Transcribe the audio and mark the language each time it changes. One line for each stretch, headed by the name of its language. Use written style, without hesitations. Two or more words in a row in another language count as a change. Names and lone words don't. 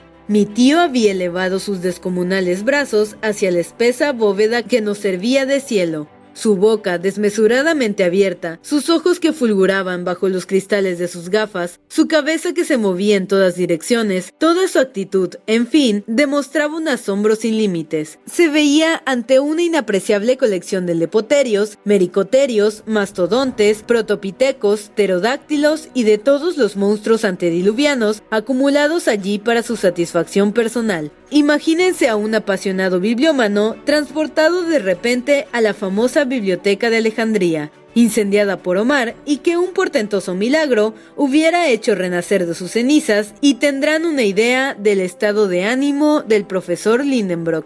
Spanish: Mi tío había elevado sus descomunales brazos hacia la espesa bóveda que nos servía de cielo. Su boca desmesuradamente abierta, sus ojos que fulguraban bajo los cristales de sus gafas, su cabeza que se movía en todas direcciones, toda su actitud, en fin, demostraba un asombro sin límites. Se veía ante una inapreciable colección de lepoterios, mericoterios, mastodontes, protopitecos, pterodáctilos y de todos los monstruos antediluvianos acumulados allí para su satisfacción personal. Imagínense a un apasionado bibliómano transportado de repente a la famosa biblioteca de Alejandría, incendiada por Omar, y que un portentoso milagro hubiera hecho renacer de sus cenizas, y tendrán una idea del estado de ánimo del profesor Lindenbrock.